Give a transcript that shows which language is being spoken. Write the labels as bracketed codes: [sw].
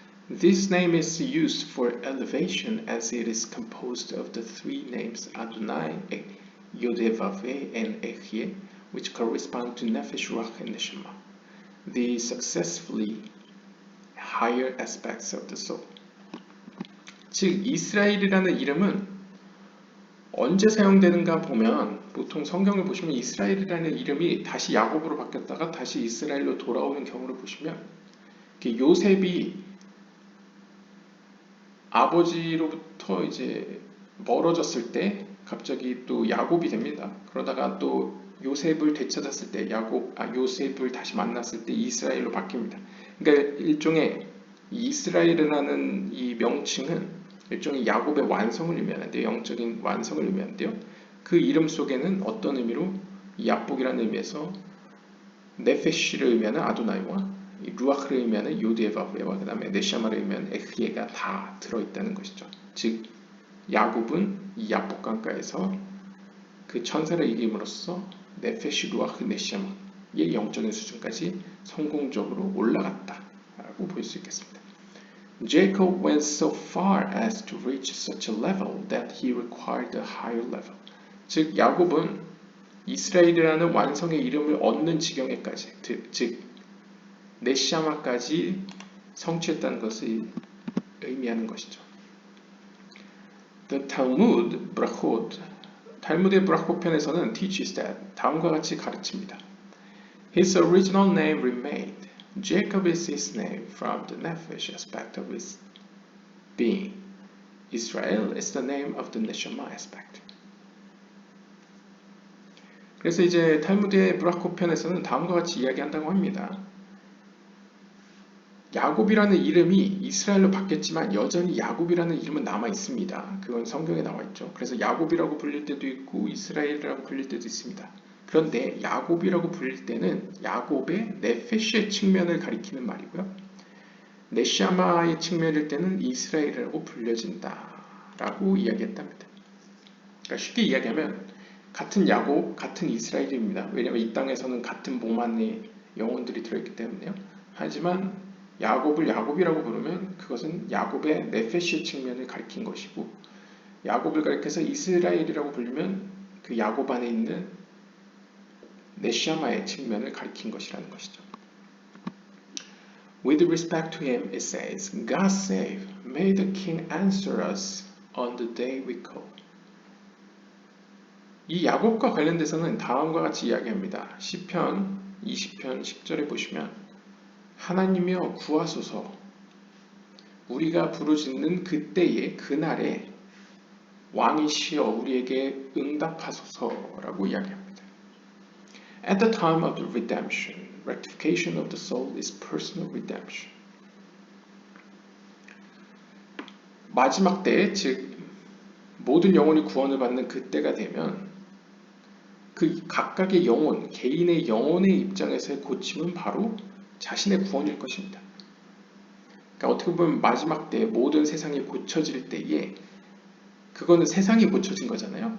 [en] This name is used for elevation as it is composed of the three names Adonai, Yod-Heh-Vav-Heh, and Ehyeh, which correspond to Nefesh, Ruach, and Neshama, the successively higher aspects of the soul. [ko] 즉, 이스라엘이라는 이름은 언제 사용되는가 보면 보통 성경을 보시면 이스라엘이라는 이름이 다시 야곱으로 바뀌었다가 다시 이스라엘로 돌아오는 경우를 보시면 요셉이 아버지로부터 이제 멀어졌을 때 갑자기 또 야곱이 됩니다. 그러다가 또 요셉을 되찾았을 때 요셉을 다시 만났을 때 이스라엘로 바뀝니다. 그러니까 일종의 이스라엘이라는 이 명칭은 일종의 야곱의 완성을 의미하는데요. 영적인 완성을 의미하는데요. 그 이름 속에는 어떤 의미로 이 야복이라는 의미에서 네페시를 의미하는 아도나이와 이 루아크를 의미하는 요드에바브에와 그 다음에 네샤마를 의미하는 에흐예가 다 들어있다는 것이죠. 즉 야곱은 이 야복 강가에서 그 천사를 이김으로써 네페시 루아크 네샤마의 영적인 수준까지 성공적으로 올라갔다라고 볼 수 있겠습니다. [en] Jacob went so far as to reach such a level that he required a higher level. [ko] 즉 야곱은 이스라엘이라는 완성의 이름을 얻는 지경에까지, 즉 네시아마까지 성취했다는 것을 의미하는 것이죠. [en] The Talmud Brachot, [ko] 탈무드의 브라콧 편에서는 [en] teaches that [ko] 다음과 같이 가르칩니다. [en] His original name remained. Jacob is his name from the nephesh aspect of his being. Israel is the name of the neshama aspect. [ko] 그래서 이제 탈무드의 브라콧 편에서는 다음과 같이 이야기한다고 합니다. 야곱이라는 이름이 이스라엘로 바뀌었지만 여전히 야곱이라는 이름은 남아 있습니다. 그건 성경에 나와 있죠. 그래서 야곱이라고 불릴 때도 있고 이스라엘이라고 불릴 때도 있습니다. 그런데 야곱이라고 불릴 때는 야곱의 네페시의 측면을 가리키는 말이고요. 네샤마의 측면일 때는 이스라엘이라고 불려진다라고 이야기했답니다. 그러니까 쉽게 이야기하면 같은 야곱, 같은 이스라엘입니다. 왜냐하면 이 땅에서는 같은 몸 안에 영혼들이 들어있기 때문에요. 하지만 야곱을 야곱이라고 부르면 그것은 야곱의 네페시의 측면을 가리킨 것이고 야곱을 가리켜서 이스라엘이라고 불리면 그 야곱 안에 있는 네시아마의 측면을 가리킨 것이라는 것이죠. [en] With respect to him, it says, God save, may the king answer us on the day we call. [ko] 이 야곱과 관련돼서는 다음과 같이 이야기합니다. 시편 20편 10절에 보시면 하나님이여 구하소서 우리가 부르짖는 그때에 그날에 왕이시여 우리에게 응답하소서라고 이야기합니다. [en] At the time of the redemption, rectification of the soul is personal redemption. [ko] 마지막 때에 즉 모든 영혼이 구원을 받는 그때가 되면 그 각각의 영혼, 개인의 영혼의 입장에서의 고침은 바로 자신의 구원일 것입니다. 그러니까 어떻게 보면 마지막 때 모든 세상이 고쳐질 때에 그거는 세상이 고쳐진 거잖아요.